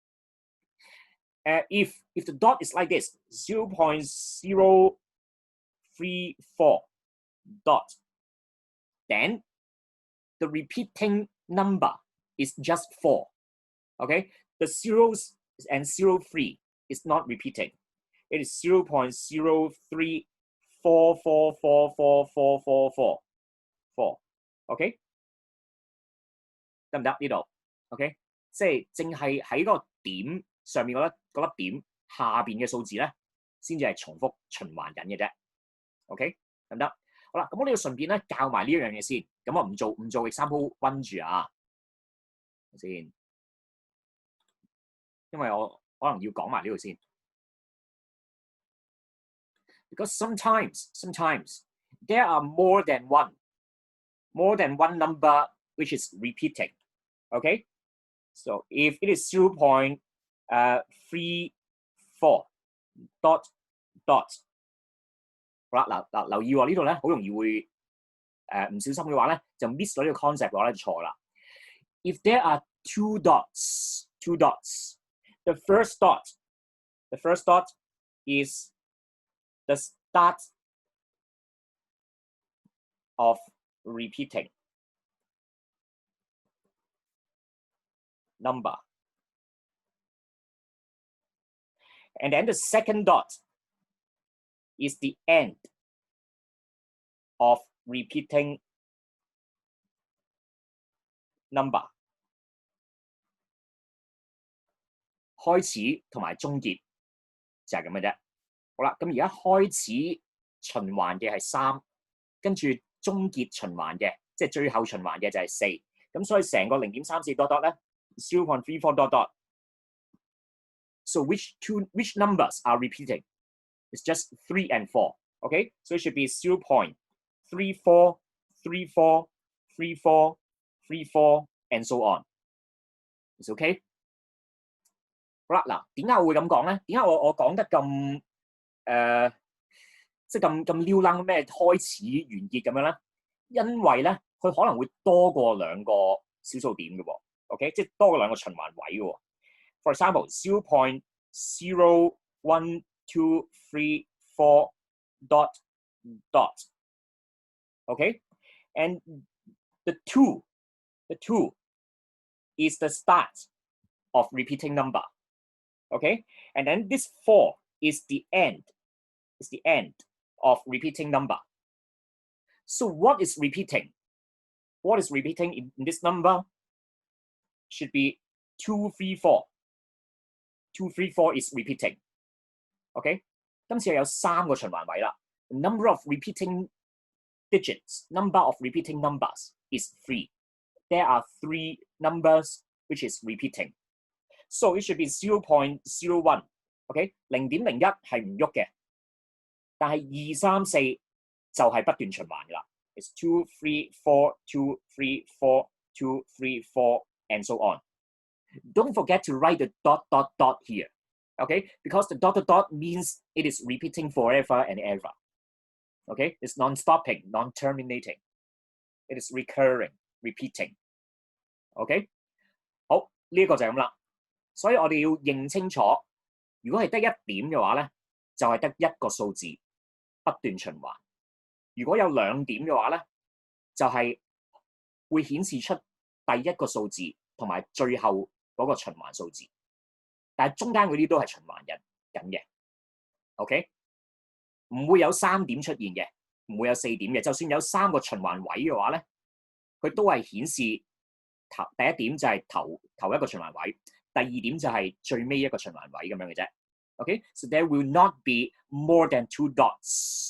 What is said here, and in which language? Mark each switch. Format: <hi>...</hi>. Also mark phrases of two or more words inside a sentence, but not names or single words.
<en>If the dot is like this, 0.034 dot, then the repeating number is just 4. Okay, the zeros and 03 is not repeating. It is</en> <yue>0.03444444444。OK， 得唔得呢度 ？OK， 即係淨係喺個點上面嗰粒點下邊嘅數字咧，先至係重複循環緊嘅啫。OK， 得唔得？好啦，咁我哋要順便咧教埋呢一樣嘢先。咁我唔做 example 1住啊，先。因為我可能要講埋呢度先。</yue> <en>Because sometimes there are more than one number which is repeating. Okay, so if it is 0.34 dot，</en> <yue>好啦，嗱留意喎，呢度咧好容易會唔小心嘅話咧就 miss 咗呢個 concept 嘅話咧就錯啦。</yue> <en>If there are two dots, the first dot is the start of repeating number. And then the second dot is the end of repeating number.</en> <yue>開始同埋終結就係咁嘅啫。好啦，咁而家開始循環嘅係3，跟住終結循環嘅，即係最後循環嘅就係4。咁所以成個0.34 dot 咧 0.34 dot。</yue> <en>So which numbers are repeating? It's just 3 and 4. Okay, so it should be 0.34, 34, 34, 34, and so on. It's okay.</en> <yue>好啦，嗱，點解我會咁講咧？點解我講得咁即係咁撩楞咩開始完結咁樣咧？因為咧，佢可能會多過2個小數點嘅喎。OK， 即係多過2個循環位嘅喎。</yue> <en>For example,</en> <yue>0.01234 dot.</yue> <en>Okay, and the two is the start of repeating number. Okay, and then this 4 is the end. It's the end of repeating number. So what is repeating? What is repeating in this number? Should be 234. 234 is repeating. Okay,</en> <yue>今次有3個循環位啦。</yue> <en>The number of repeating digits, number of repeating numbers is 3. There are 3 numbers which is repeating. So it should be 0.01.</en> <yue>OK， 0.01係唔喐嘅，但係2、3、4就係不斷循環㗎啦。</yue> <en>It's 2, 3, 4, 2, 3, 4, 2, 3, 4, and so on. Don't forget to write the dot here. Okay, because the dot means it is repeating forever and ever. Okay, it's non-stopping, non-terminating. It is recurring, repeating.</en> <yue>OK， 好，呢個就係咁啦。所以我哋要認清楚，如果係得1點嘅話咧，就係得1個數字不斷循環；如果有2點嘅話咧，就係會顯示出第1個數字同埋最後嗰個循環數字，但係中間嗰啲都係循環緊嘅。OK， 唔會有3點出現嘅，唔會有4點嘅。就算有3個循環位嘅話咧，佢都係顯示第一點就係頭一個循環位，第二點就係最尾一個循環位咁樣嘅啫。</yue> <en>Okay, so there will not be more than 2 dots.</en>